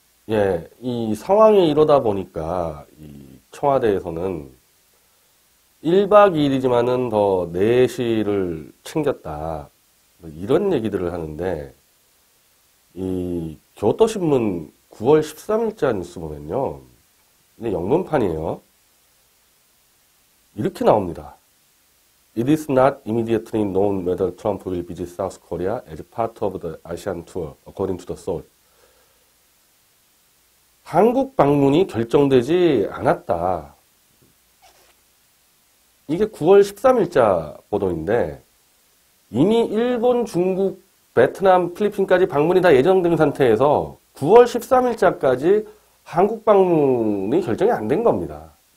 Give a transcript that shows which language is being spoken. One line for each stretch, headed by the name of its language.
Korean: 예, 이 상황이 이러다 보니까 이 청와대에서는 1박 2일이지만은 더 내실을 챙겼다. 이런 얘기들을 하는데, 이 교토신문 9월 13일자 뉴스 보면요. 근데 영문판이에요. 이렇게 나옵니다.
English: It is not immediately known whether Trump will visit South Korea as part of the ASEAN tour, according to the Seoul.
Korean: 한국 방문이 결정되지 않았다. 이게 9월 13일자 보도인데, 이미 일본, 중국, 베트남, 필리핀까지 방문이 다 예정된 상태에서 9월 13일자까지 한국 방문이 결정이 안 된 겁니다.